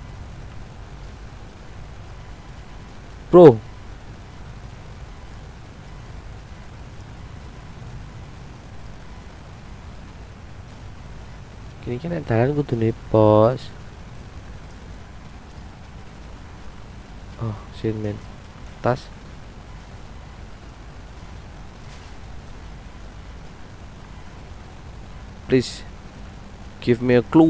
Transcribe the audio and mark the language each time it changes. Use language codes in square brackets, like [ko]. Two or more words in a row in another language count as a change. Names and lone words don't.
[en] Bro. [jv] Kini kan dalan kudu nih, Bos. [en] Oh, shit, man. Tas. Please give me a clue.